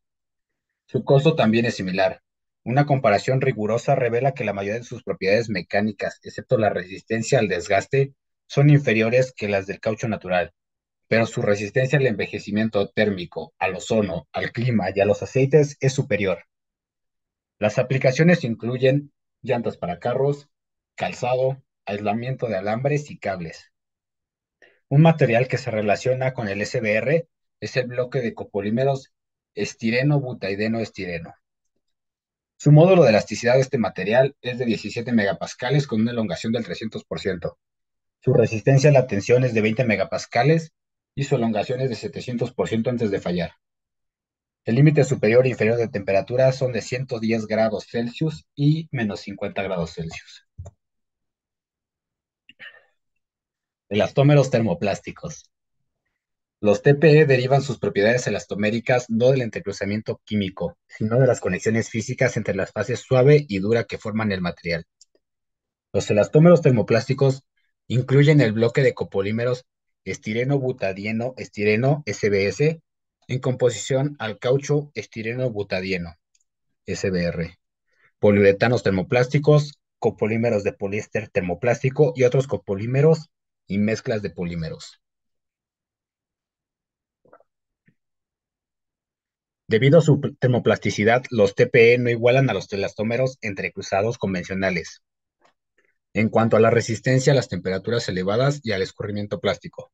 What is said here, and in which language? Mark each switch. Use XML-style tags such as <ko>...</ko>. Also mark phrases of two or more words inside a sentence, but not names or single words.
<es>Su costo también es similar. Una comparación rigurosa revela que la mayoría de sus propiedades mecánicas, excepto la resistencia al desgaste, son inferiores que las del caucho natural, pero su resistencia al envejecimiento térmico, al ozono, al clima y a los aceites es superior. Las aplicaciones incluyen llantas para carros, calzado, aislamiento de alambres y cables. Un material que se relaciona con el SBR es el bloque de copolímeros estireno-butaideno-estireno. Su módulo de elasticidad de este material es de 17 megapascales con una elongación del 300%. Su resistencia a la tensión es de 20 megapascales y su elongación es de 700% antes de fallar. El límite superior e inferior de temperatura son de 110 grados Celsius y menos 50 grados Celsius. Elastómeros termoplásticos. Los TPE derivan sus propiedades elastoméricas no del entrecruzamiento químico, sino de las conexiones físicas entre las fases suave y dura que forman el material. Los elastómeros termoplásticos incluyen el bloque de copolímeros estireno-butadieno-estireno SBS en composición al caucho estireno-butadieno SBR, poliuretanos termoplásticos, copolímeros de poliéster termoplástico y otros copolímeros y mezclas de polímeros. Debido a su termoplasticidad, los TPE no igualan a los elastómeros entrecruzados convencionales en cuanto a la resistencia a las temperaturas elevadas y al escurrimiento plástico.</es>